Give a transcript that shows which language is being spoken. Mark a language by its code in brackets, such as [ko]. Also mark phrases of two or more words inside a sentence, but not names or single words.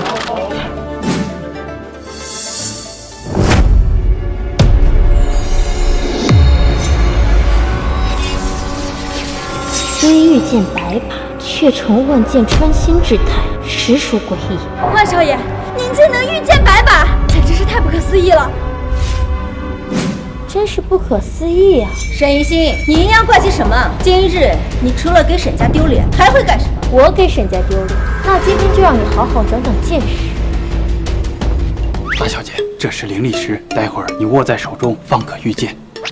[zh] 虽御剑100把，却成万剑穿心之态，实属诡異。万少爷，您竟能御剑100把，简直是太不可思議了！真是不可思議啊！沈一心，你阴陽怪氣什麼？今日你除了給沈家丟臉，還會幹什麼？我給沈家丟臉，那今天就讓你好好長長見識。大小姐，這是靈力石，待會兒你握在手中，方可御劍。